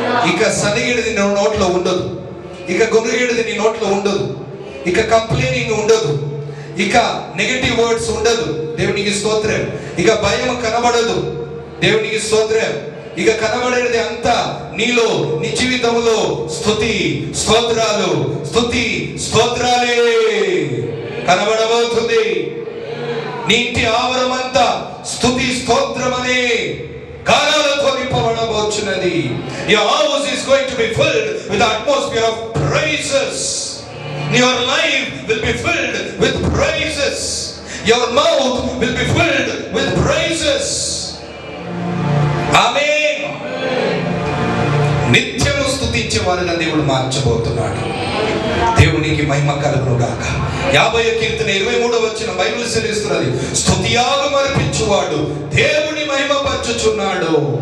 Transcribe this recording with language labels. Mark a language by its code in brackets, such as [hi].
[te] ఇక సనిగిడిది నీ నోట్లో ఉండదు, ఇక గొనుగిడిది నీ నోట్లో ఉండదు, ఇక కంప్లైనింగ్ ఉండదు, ఇక నెగటివ్ వర్డ్స్ ఉండదు. దేవునికి స్తోత్రం. ఇక భయం కనబడదు. దేవునికి స్తోత్రం. ఇక కనబడేది అంతా నీలో, నీ జీవితంలో స్తుతి స్తోత్రాలు, స్తుతి స్తోత్రాలే కనబడబోతుంది. నీ ఇంటి ఆవరణమంతా స్తుతి స్తోత్రమనే గానాలతో నింపబడబోచున్నది. [en] Your house is going to be filled with the atmosphere of praise. praises. Your life will be filled with praises. Your mouth will be filled with praises. Amen. [te] నిత్యము స్తుతించే వారిగా దేవుడు మార్చబోతున్నాడు. దేవునికి మహిమ కలుగును గాక. 50వ కీర్తన 23వ వచనం బైబిల్ సెలవిస్తున్నది, స్తుతియాగం అర్పించువాడు దేవుని మహిమపరచుచున్నాడు.